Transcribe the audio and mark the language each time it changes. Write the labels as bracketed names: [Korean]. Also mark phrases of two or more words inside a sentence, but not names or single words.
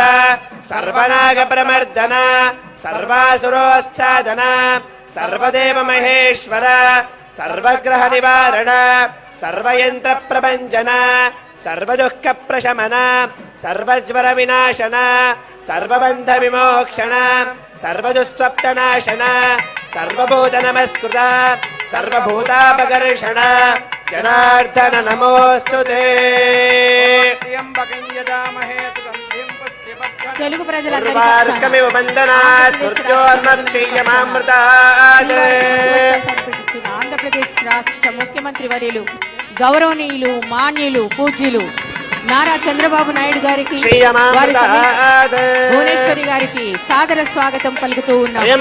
[Sanskrit] सर्वनाग प्रमर्दन सर्वासुरोत्सादन सर्वदेव महेश्वर सर्वग्रह निवारण सर्वयंत्र प्रभंजन सर्वदुःख प्रशमन सर्वज्वर विनाशन सर्वबंध विमोक्षण सर्वदुःस्वप्ननाशन सर्वभूत नमस्कृत सर्वभूतापकर्षण जनार्दन नमोस्तुते [Telugu] తెలుగు ప్రజలందరికీ ఆంధ్రప్రదేశ్ రాష్ట్ర ముఖ్యమంత్రి వర్యులు గౌరవనీయులు మాన్యులు పూజ్యులు నారా చంద్రబాబు నాయుడు గారికి వారి భువనేశ్వరి గారికి సాదర స్వాగతం పలుకుతూ ఉన్నాం.